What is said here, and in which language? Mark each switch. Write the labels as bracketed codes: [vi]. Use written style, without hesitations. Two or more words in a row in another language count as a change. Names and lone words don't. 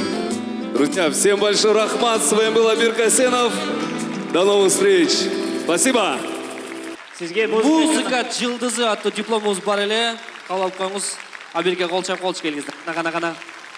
[ru] Друзья, всем большой рахмат. С вами был Амир Касенов. До новых встреч. Спасибо. [ky] Музыка жылдызы атты дипломыңыз бар эле. Кабыл алып коюңуз. Амирге кол чап келиңиз. Нага.